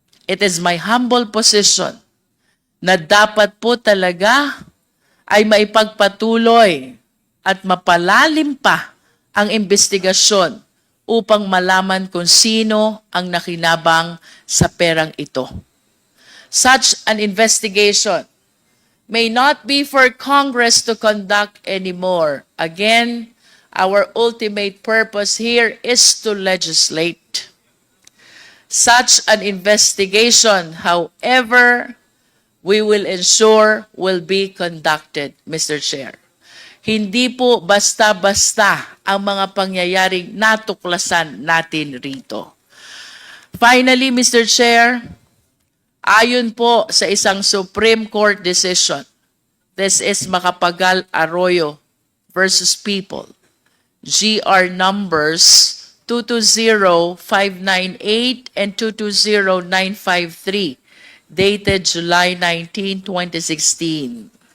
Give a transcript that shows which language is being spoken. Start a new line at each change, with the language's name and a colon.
English: it is my humble position
Filipino: na dapat po talaga ay maipagpatuloy at mapalalim pa ang investigasyon upang malaman kung sino ang nakinabang sa perang ito.
English: Such an investigation may not be for Congress to conduct anymore. Again, our ultimate purpose here is to legislate. Such an investigation, however, we will ensure will be conducted, Mr. Chair.
Filipino: Hindi po basta-basta ang mga pangyayaring natuklasan natin rito.
English: Finally, Mr. Chair,
Filipino: ayon po sa isang
English: Supreme Court decision, this is Macapagal Arroyo versus People, GR numbers 220598 and 220953, dated July 19, 2016.